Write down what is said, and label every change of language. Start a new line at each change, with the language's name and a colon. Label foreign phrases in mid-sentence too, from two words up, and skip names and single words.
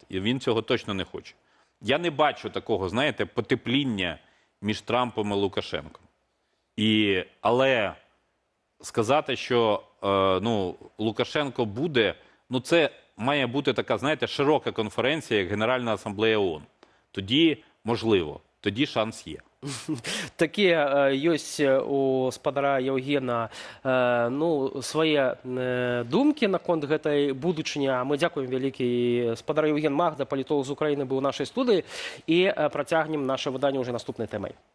Ukrainian: І він цього точно не хоче. Я не бачу такого, знаєте, потепління між Трампом і Лукашенком. Але сказати, що Лукашенко буде, це має бути така, знаєте, широка конференція, як Генеральна асамблея ООН. Тоді можливо, тоді шанс є.
Belarusian: Такія ёсць у спадара Яўгена свае думкі наконт гэтай будучыні. Мы дзякуем вялікі. Спадар Яўген Магда, палітолог з Украіны, быў у нашай студыі, і працягнем наша выданне ўжо наступнай тэмай.